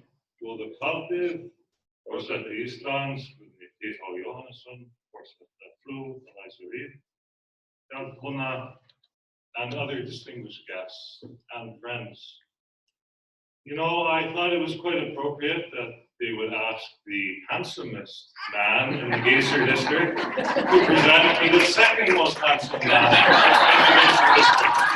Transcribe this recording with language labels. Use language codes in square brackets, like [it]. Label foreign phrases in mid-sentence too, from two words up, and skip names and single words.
[is] Góða kvöldið, forseti Íslands, T.H. Jóhannesson, forseti Frú, [en] and other distinguished guests and friends. You know, I thought it was quite appropriate that they would ask the handsomest man in the Geysir district to present me the second most handsome man in the Geysir district.